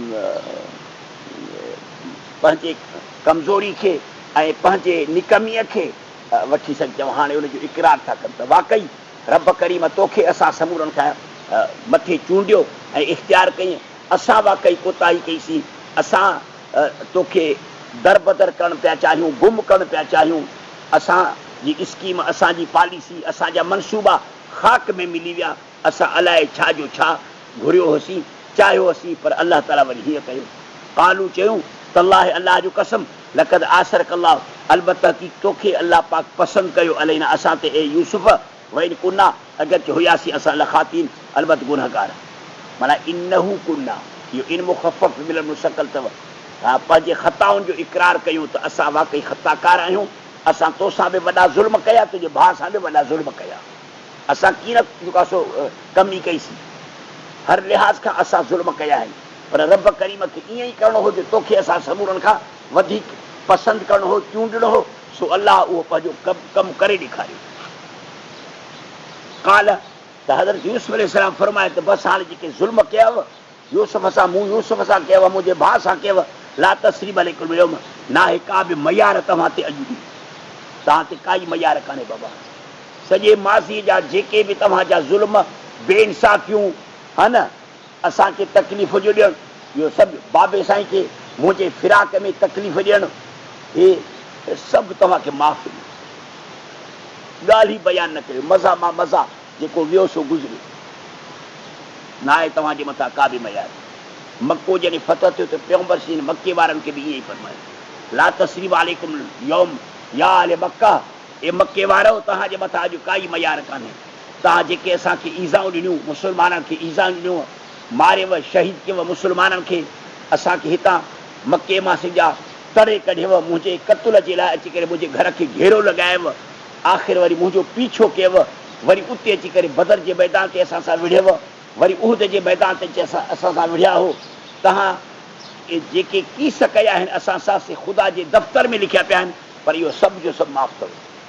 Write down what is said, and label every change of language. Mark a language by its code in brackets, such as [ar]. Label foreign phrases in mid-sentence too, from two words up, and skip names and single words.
[sd] पंहिंजे कमज़ोरी खे ऐं पंहिंजे निकमीअ खे वठी सघजो हाणे उनजो इक़रार था कनि त वाक़ई रब करीम तोखे असां समूरनि खां मथे चूंडियो ऐं इख़्तियार कई असां वाक़ई कोताही कईसीं असां तोखे दर बदर करणु पिया चाहियूं गुम करणु पिया चाहियूं असांजी स्कीम असांजी पॉलिसी असांजा मनसूबा ख़ाक में मिली विया असां अलाए छा जो छा घुरियो हुसीं चाहियो हुसीं पर अलाह ताला वरी हीअं कयो कालू चयूं त अलाह जो कसम [ar] لقد آثرك الله [sd] अलबत की तोखे अलाह पाक पसंदि कयो अलैना असां ते ए यूसुफ [ar] وإن كنا [sd] अगरचे हुयासीं असां लखातीन अलबत गुनहगार माना [ar] إنه كنا [sd] इहो इन मुख़फ़फ़ मिलनि मुशक्कल अथव हा पंहिंजे ख़ताउनि जो इक़रार कयूं त असां वाक़ई ख़ताकार आहियूं असां तोसां बि वॾा ज़ुल्म कया तुंहिंजे भाउ सां बि वॾा ज़ुल्म कया असां कीअं जेको आहे सो कमी कईसीं हर लिहाज़ खां असां ज़ुल्म कया आहिनि पर रब करीम खे ईअं ई करिणो हो जो तोखे असां समूरनि खां वधीक पसंदि करिणो हो चूंडणो हो सो अलाह उहो पंहिंजो कमु करे ॾेखारियो काल त हज़रत यूसुफ अलैहिस्सलाम फरमाए त बसि हाणे जेके ज़ुल्म कयव यूसुफ सां मूं यूसुफ सां कयव मुंहिंजे भाउ सां कयव [ar] لا تثريب عليكم اليوم [sd] ना आहे का बि मयार तव्हां ते अॼु बि तव्हां ते काई मयार कान्हे बाबा सॼे माज़ीअ जा जेके बि तव्हांजा ज़ुल्म बेइंसाफ़ियूं हा न असांखे तकलीफ़ जो ॾियणु इहो सभु बाबे साईं खे मुंहिंजे फिराक में तकलीफ़ ॾियणु हे सभु तव्हांखे माफ़ु ॻाल्हि ई बयानु न कयो मज़ा मां मज़ा जेको वियो सो गुज़रियो न आहे तव्हांजे मथां का बि मयार मको जॾहिं फतह थियो त पैगंबर सीन मके वारनि खे बि ईअं ई फरमायो [ar] لا تثريب عليكم اليوم يا أهل مكة [sd] ए मके वारो तव्हांजे मथां अॼु काई मयार कान्हे तव्हां जेके असांखे ईज़ाऊं ॾिनियूं मुस्लमाननि खे ईज़ाऊं ॾिनियूं मारियव शहीद कयव मुस्लमाननि खे असांखे हितां मके मां सॼा तरे कढियव मुंहिंजे क़तल जे लाइ अची करे मुंहिंजे घर खे घेरो लॻायव आख़िर वरी मुंहिंजो पीछो कयव वरी उते अची करे बदर जे मैदान ते असां सां विढ़ियव वरी उहद जे मैदान ते अची असां सां विढ़िया हो तव्हां जेके कीस कया आहिनि असां सां से ख़ुदा जे दफ़्तर में लिखिया पिया आहिनि पर इहो सभु जो सभु माफ़ु अथव